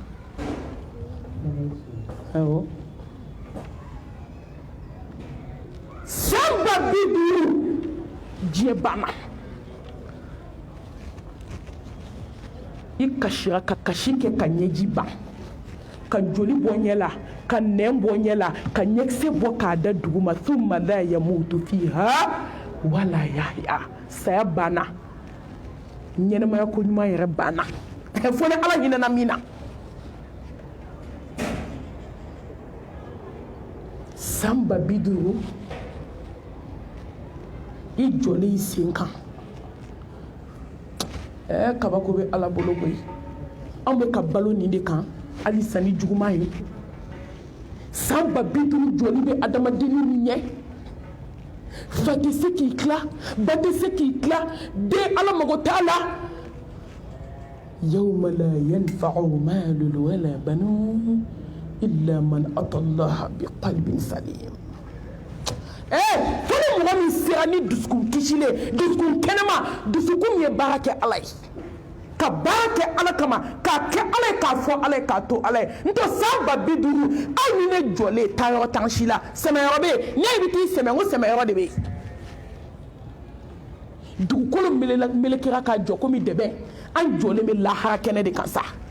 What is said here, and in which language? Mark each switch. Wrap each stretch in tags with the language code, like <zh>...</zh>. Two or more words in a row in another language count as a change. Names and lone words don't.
<bm>awɔ san 50 diɲɛ banna i kasira ka kasi kɛ ka ɲɛji ban ka joli bɔ ɲɛ la ka nɛn bɔ ɲɛ la ka ɲɛkisɛ bɔ k'a da duguma</bm> <ar>ثم لا يموت فيها ولا يحيى</ar> <bm>saya banna ɲɛnɛmaya ko ɲuman yɛrɛ banna fo ni ala hinɛna min na san 50 i jɔlen i sen kan kabako bɛ ala bolo koyi an bɛ ka balo nin de kan hali sanni juguman ye san 50 jɔli bɛ adamadennin min ɲɛ fa tɛ se k'i tila ba tɛ se k'i tila den ala mago t'a la</bm> <ar>يوم لا ينفع مال ولا بنون إلا من أتى الله بقلب سليم</ar> <bm>fɔlɔ mɔgɔ min sera ni dusukun kisilen dusukun kɛnɛma dusukun min ye baara kɛ ala ye ka baara kɛ ala kama k'a kɛ ala ye k'a fɔ ala ye k'a to ala ye n tɛ san 50 aw ni ne jɔlen taa yɔrɔ t'an si la sɛmɛyɔrɔ bɛ yen n'i bɛ t'i sɛmɛ n ko sɛmɛyɔrɔ de bɛ yen dugukolo melekera ka jɔ komi dɛbɛ an jɔlen bɛ lahara kɛnɛ de kan sa</bm>